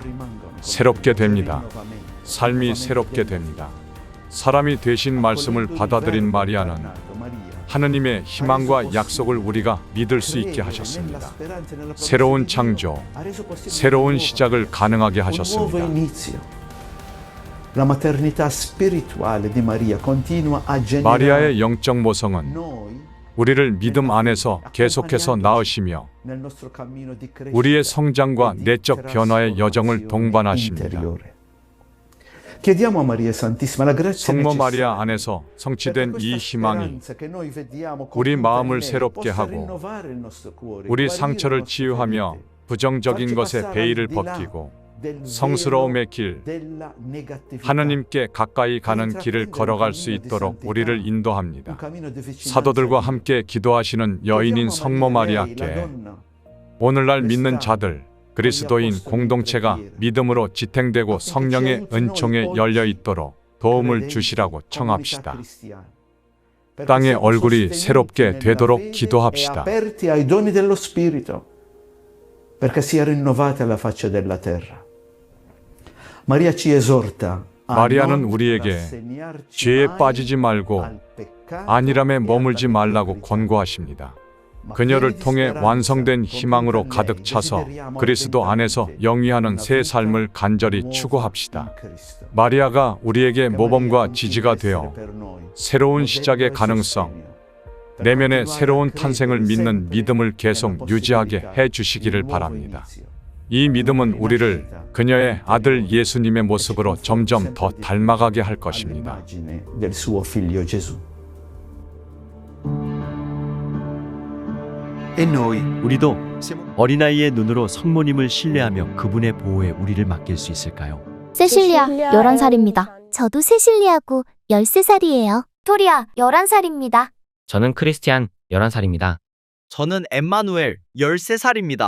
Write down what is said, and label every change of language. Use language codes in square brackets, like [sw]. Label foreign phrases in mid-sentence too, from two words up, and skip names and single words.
[ko] 새롭게 됩니다. 삶이 새롭게 됩니다. 사람이 되신 말씀을 받아들인 마리아는 하느님의 희망과 약속을 우리가 믿을 수 있게 하셨습니다. 새로운 창조, 새로운 시작을 가능하게 하셨습니다. [it] La maternità spirituale di Maria continua a generare [ko] 마리아의 영적 모성은 noi 우리를 믿음 안에서 계속해서 낳으시며 [it] nel nostro cammino di crescita [ko] 우리의 성장과 [it] e di [ko] 내적 변화의 여정을 trasformazione 동반하십니다. interiore. [it] Chiediamo a Maria Santissima la grazia [ko] 성모 necessaria 마리아 안에서 perché 성취된 이 questa 희망이 [it] speranza che noi vediamo [ko] 우리 compiuta 마음을 [it] in lei [ko] 새롭게 possa 하고 [it] rinnovare il nostro cuore, [ko] 우리 guarire 상처를 [it] le nostre [ko] 치유하며 ferite, 부정적인 farci 것의 passare 베일을 [it] al di là [ko] 벗기고 [it] del velo [ko] 성스러움의 길, [it] della negatività. [ko] 하느님께 가까이 가는 길을 걸어갈 수 있도록 우리를 인도합니다. 사도들과 함께 기도하시는 여인인 성모 마리아께 오늘날 믿는 자들, 그리스도인 공동체가 믿음으로 지탱되고 성령의 은총에 열려 있도록 도움을 주시라고 청합시다. 땅의 얼굴이 새롭게 되도록 기도합시다. [it] aperti ai doni dello Spirito, perché sia rinnovata la faccia della terra. Maria ci esorta a [ko] 마리아는 non 우리에게 rassegnarci 죄에 mai 빠지지 말고 [it] al peccato [ko] 안일함에 [it] e alla [ko] 머물지 말라고 mediocrità. 권고하십니다. Ma 그녀를 [it] pieni di [ko] 통해 speranza, 완성된 con 희망으로 lei 가득 차서 desideriamo 그리스도 안에서 ardentamente 영위하는 una 새 vita 삶을 간절히 nuova 추구합시다. [it] in Cristo. [ko] 마리아가 우리에게 Che Maria 모범과 continui 지지가 [it] a essere [ko] 되어 [it] per noi [ko] 새로운 modello 시작의 e 가능성, [it] sostegno, per [ko] 내면의 continuare 새로운 [it] a credere [ko] 탄생을 믿는 sempre 믿음을 nella 계속 유지하게 possibilità 해 di 주시기를 [it] un nuovo [ko] 바랍니다. inizio. 이 믿음은 우리를 그녀의 아들 예수님의 모습으로 점점 더 닮아가게 할 것입니다. [it] All'immagine del suo figlio Gesù. E noi [ko] 우리도 siamo 어린아이의 눈으로 성모님을 신뢰하며 그분의 보호에 우리를 맡길 수 있을까요? 세실리아 11살입니다. 저도 세실리아고 13살이에요. 토리아 11살입니다. 저는 크리스티안 11살입니다. 저는 엠마누엘 13살입니다.